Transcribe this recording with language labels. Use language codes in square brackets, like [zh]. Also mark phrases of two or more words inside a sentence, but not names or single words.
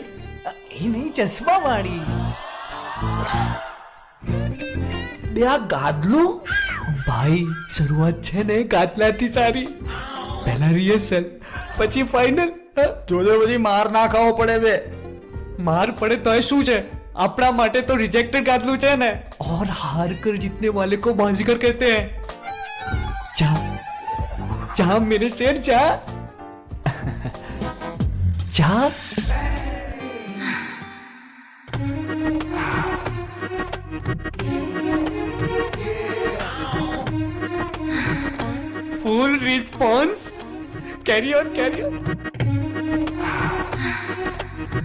[gu] એ નહીં, ચશ્મા વાળી. બે આ ગાદલું. ભાઈ, શરૂઆત છે ને ગાદલાથી સારી. પહેલા રિહર્સલ, પછી ફાઇનલ. જોજો બધી માર ના ખાવો પડે. બે માર પડે તોય શું છે, આપણા માટે તો રિજેક્ટેડ ગાદલું છે ને. [hi] और हार कर जीतने वाले को बाजीगर कहते हैं. जा जा मेरे शेर, जा जा. [en] Full response. Carry on, carry on.